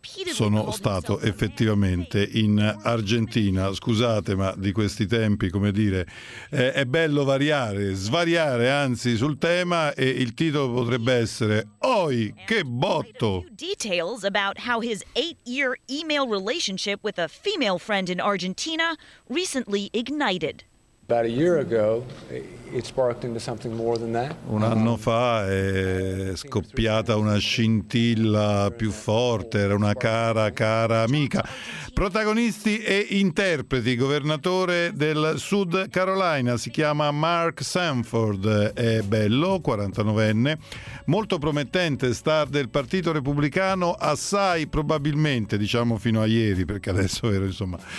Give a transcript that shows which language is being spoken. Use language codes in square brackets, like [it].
[it] Sono stato effettivamente in Argentina. Scusate, ma di questi tempi, come dire, è bello variare, svariare anzi sul tema, e il titolo potrebbe essere "Oi, che botto!" [en] Details about how his 8-year email relationship with a female friend in Argentina recently ignited. About a year ago, it sparked into something more than that. [it] Un anno fa è scoppiata una scintilla più forte, era una cara amica. Protagonisti e interpreti, governatore del South Carolina, si chiama Mark Sanford, è bello, 49enne, molto promettente, star del Partito Repubblicano, assai probabilmente, diciamo fino a ieri, perché adesso ero, insomma,